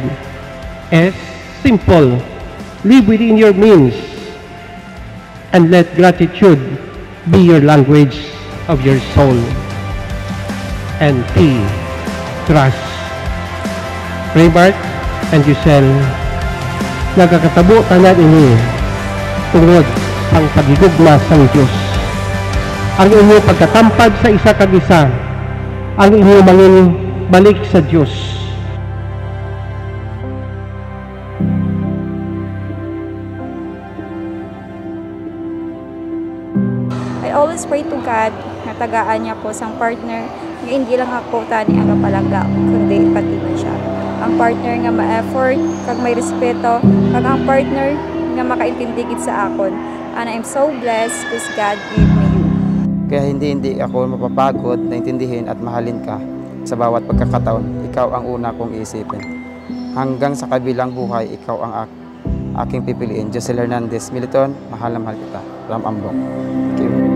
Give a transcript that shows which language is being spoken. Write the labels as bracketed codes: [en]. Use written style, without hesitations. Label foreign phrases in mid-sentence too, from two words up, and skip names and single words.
[en] S, simple. Live within your means and let gratitude be your language of your soul. And T, trust. Raybart and Giselle, [hil] nagkakatabo tanan ini tungod ang pagigugma sang Dios. Ang inyong pagkatampad sa isa kag isa, ang inyong mangin balik sa Dios. [en] I always pray to God [hil] na tagaan niya ko sang partner nga hindi lang ako tani ang kapalangga kundi pati man siya. Ang partner nga ma-effort kag may respeto kag ang partner nga makaintindi gid sa akon. [en] And I'm so blessed because God gave me you. [tl] Kaya hindi ako mapapagod na intindihin at mahalin ka sa bawat pagkakataon. Ikaw ang una kong iisipin. Hanggang sa kabilang buhay, ikaw ang aking pipiliin. Josel Hernandez Militon, mahal na mahal kita. Ram Ambok.